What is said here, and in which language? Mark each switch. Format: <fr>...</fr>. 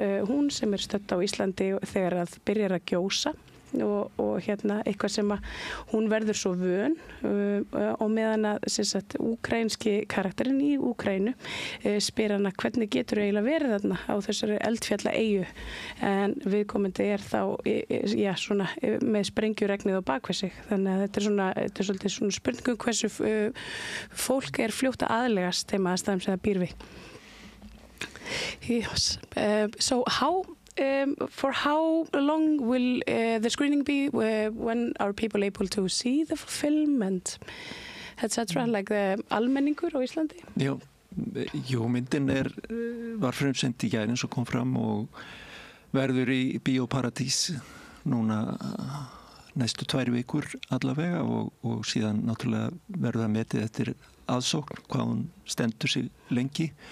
<is>hún sem er stödd á Íslandi þegar að byrjar að gjósa og eitthvað sem að hún verður svo vön og meðan að úkraínski karakterinn í Úkraínu spyr hana hvernig getur eiginlega verið þarna á þessari eldfjalla eyju, en viðkomandi er þá svona með sprengjuregnið á bakvið sig, þannig að þetta er svolítið svona spurningum hversu fólk er fljótt að aðlegast þeim aðstæðum sem það býr við.</is> <en>Yes. So how for how long will the screening be? When are people able to see the film and etc. Like the</en> <is>almenningur á Íslandi? Jú, myndin var frumsýnd í gær eins og kom fram og verður í Bíóparadís núna næstu 2 vikur allavega og síðan náttúrulega verður það metið eftir aðsókn hvað hún stendur sig lengi.</is>